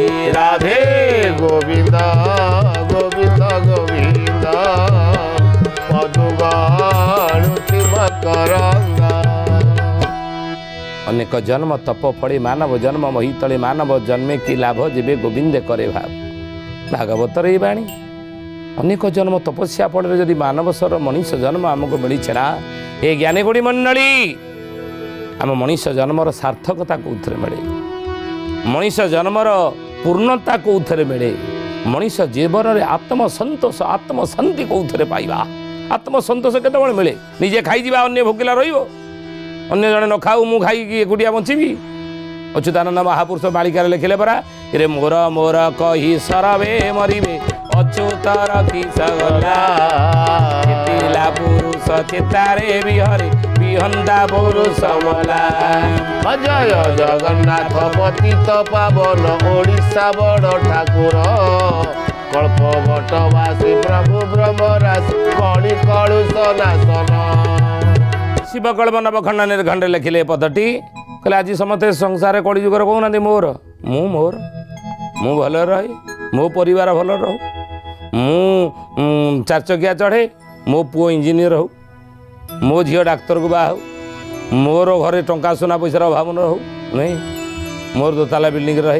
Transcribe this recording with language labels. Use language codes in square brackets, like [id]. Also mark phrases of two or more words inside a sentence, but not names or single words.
[or] ରାଧେ ଗୋବିନ୍ଦ ଗୋବିନ୍ଦ ଗୋବିନ୍ଦ ପଦୁଗାଳୁଛି ମକରନ୍ଦ। ଅନେକ ଜନ୍ମ ତପ ଫଳେ ମାନବ ଜନ୍ମ ମହିତଳେ ମାନବ ଜନ୍ମେ କି ଲାଭ ଯେବେ ଗୋବିନ୍ଦେ କରେ ଭାବ। ଭାଗବତର ଏଇ ବାଣୀ ଅନେକ ଜନ୍ମ ତପସ୍ୟା ফଳରେ যদি ମାନବର ମଣିଷ ଜନ୍ମ ଆମକୁ ମିଳିଛି ନା ଏ ଜ୍ଞାନୀଗୁଡ଼ି ମଣ୍ଡଳୀ ଆମ ମଣିଷ ଜନ୍ମର ସାର୍ଥକତା କେଉଁଥିରେ ମିଳେ? ମଣିଷ ଜନ୍ମର ପୂର୍ଣ୍ଣତା କେଉଁଥିରେ ମିଳେ? ମଣିଷ ଜୀବନରେ ଆତ୍ମସନ୍ତୋଷ ଆତ୍ମଶାନ୍ତି କେଉଁଥିରେ ପାଇବା? ଆତ୍ମସନ୍ତୋଷ କେତେବେଳେ ମିଳେ? ନିଜେ ଖାଇଯିବା ଅନ୍ୟ ଭୋକିଲା ରହିବ? ଅନ୍ୟ ଜଣେ ନ ଖାଉ ମୁଁ ଖାଇକି ଏକୁଟିଆ ବଞ୍ଚିବି? ଅଚ୍ୟୁତାନନ୍ଦ ମହାପୁରୁଷ ମାଳିକାରେ ଲେଖିଲେ ପରା ରେ ମୋର ମୋର କହି ସରବେ ମରିବେ ଅଚ୍ୟୁତର କିସ ଗଲା। ଚେତିଲା ପୁରୁଷ ଚେତାରେ ବିହରେ ବିହନ୍ତା ପୁରୁଷ ମଲା। ଜୟ ଜଗନ୍ନାଥ ପତିତ ପାବନ ଓଡ଼ିଶା ବଡ଼ ଠାକୁର କଳ୍ପ ବଟବାସୀ ପ୍ରଭୁ ବ୍ରହ୍ମରାଶି କଳି କଳୁଷ ନାଶନ। ଶିବକଳ୍ପ ନବଖଣ୍ଡ ନିର୍ଖଣ୍ଡରେ ଲେଖିଲେ ଏ ପଦଟି କହିଲେ ଆଜି ସମସ୍ତେ ସଂସାରରେ କଳି ଯୁଗରେ କହୁନାହାନ୍ତି ମୋର ମୁଁ ଭଲରେ ରହେ, ମୋ ପରିବାର ଭଲ ରହୁ, ମୁଁ ଚାରିଚକିଆ ଚଢ଼େ, ମୋ ପୁଅ ଇଞ୍ଜିନିୟର ହଉ, ମୋ ଝିଅ ଡାକ୍ତରକୁ ବାହା ହଉ, ମୋର ଘରେ ଟଙ୍କା ସୁନା ପଇସାର ଅଭାବ ନ ହଉ ନାଇଁ, ମୋର ଦୋତାଲା ବିଲ୍ଡିଂରେ ରହେ।